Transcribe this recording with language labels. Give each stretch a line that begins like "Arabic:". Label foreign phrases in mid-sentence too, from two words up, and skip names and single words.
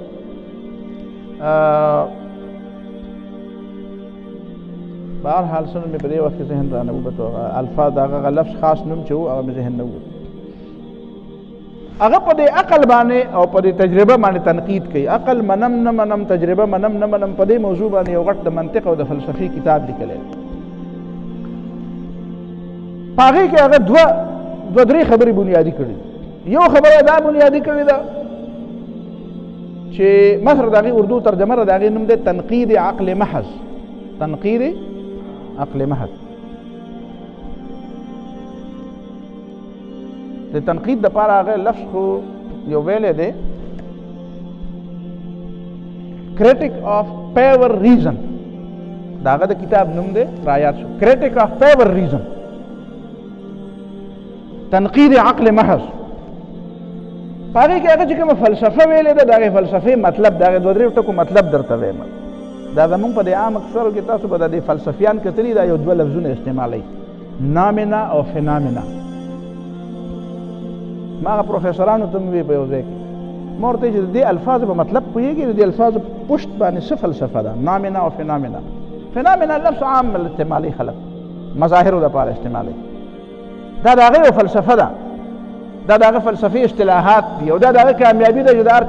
Pashto: بهرحال څه مې په دې وخت کې ذهن رانه ووتو الفاظ د هغه لفظ خاص نوم چې و هغه مې ذهن نه ووت هغه په دې عقل باندې او په دې تجربه باندې تنقید کوي عقل منم نه منم تجربه منم نه منم په دې موضوع باندې یو غټ د منطق او د فلسفي کتاب لیکلی په هغې کې هغه دوه درې خبرې بنیادي کړي یو خبره دا بنیادي کړې ده چې مثلا د هغې اردو ترجمه ده د هغې نوم دی تنقید عقل محض تنقید عقل محض د تنقید دپاره هغه لفظ خو یو ویلی دی critic of pure reason دا هغه د کتاب نوم دی رایاد شو critic of pure reason تنقید عقل محض په هغې کې هغه چې کومه فلسفه ویلې ده د هغې فلسفې مطلب د هغې دوه درې ټکو مطلب درته وایم دا زمونږ په دې عام اکثرو کې تاسو به د دې فلسفیان کتلي دا یو دوه لفظونه استعمالوي نامنا او فنامنا ما هغه پروفیسرانو ته مې وی په یو ځای کې ما ورته چې د دې الفاظو په مطلب پوهېږي د دې الفاظو پشت باندې څه فلسفه ده نامنا او فنامنا فنامنا لفظ عام استعمالي خلک مظاهرو دپاره استعمالوي دا د هغې یو فلسفه ده دا د هغه فلسفي اصطلاحات دي او دا د هغه کامیابي ده چې د هر